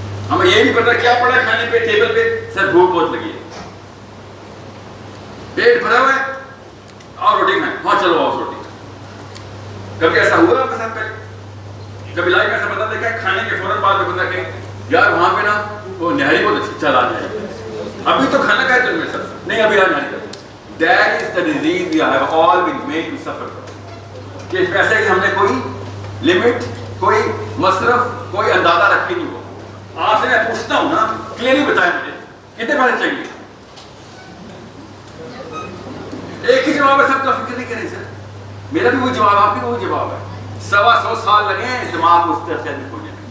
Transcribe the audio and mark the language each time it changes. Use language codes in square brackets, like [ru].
[ur] ہمیں یہ نہیں پتا کیا پڑا کھانے پہ ٹیبل پہ, سر بھوک بہت لگی ہے, پیٹ بھرا ہوا ہے اور روٹی کھائیں, ہاں چلو آؤ روٹی. کبھی ایسا ہوا آپ کے ساتھ پہلے؟ کبھی لائف میں ایسا بندہ دیکھا ہے کھانے کے فوراً بعد میں بندہ کہ یار وہاں پہ نا وہ نہاری بہت اچھی, چل آ جائے, ابھی تو کھانا کھائے تم میرے ساتھ, نہیں ابھی آ نہاری کرتے. [en] That is the disease we have all been made to suffer from. [ur] کہ پیسے کی ہم نے کوئی لمٹ, کوئی مصرف, کوئی اندازہ رکھی نہیں ہو. آپ سے میں پوچھتا ہوں نا, کلیئرلی بتائیں مجھے کتنے پیسے چاہیے؟ ایک ہی جواب ہے, سب کا فکر نہیں کریں سر. میرا بھی وہی جواب, آپ بھی وہی جواب ہے. 125 سال لگے ہیں دماغ اس طرح سے ہونے میں.